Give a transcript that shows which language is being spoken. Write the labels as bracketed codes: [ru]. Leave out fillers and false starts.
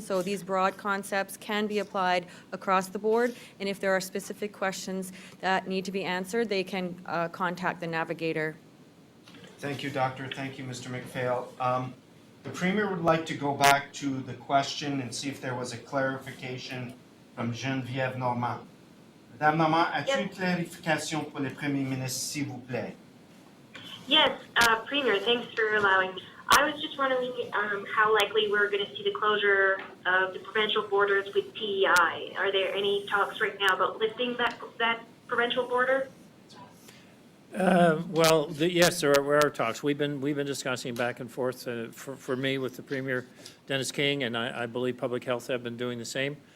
[en] So these broad concepts can be applied across the board, and if there are specific questions that need to be answered, they can contact the navigator. Thank you, Doctor. Thank you, Mr. McPhail. The Premier would like to go back to the question and see if there was a clarification from Geneviève Normand. [fr] Madame Normand, as-tu une clarification pour le Premier ministre, s'il vous plaît? [en] Yes, Premier, thanks for allowing me. I was just wondering how likely we're going to see the closure of the provincial borders with PEI. Are there any talks right now about lifting that provincial border? Well, yes, there are talks. We've been discussing back and forth for me with the Premier, Dennis King, and I believe Public Health have been doing the same.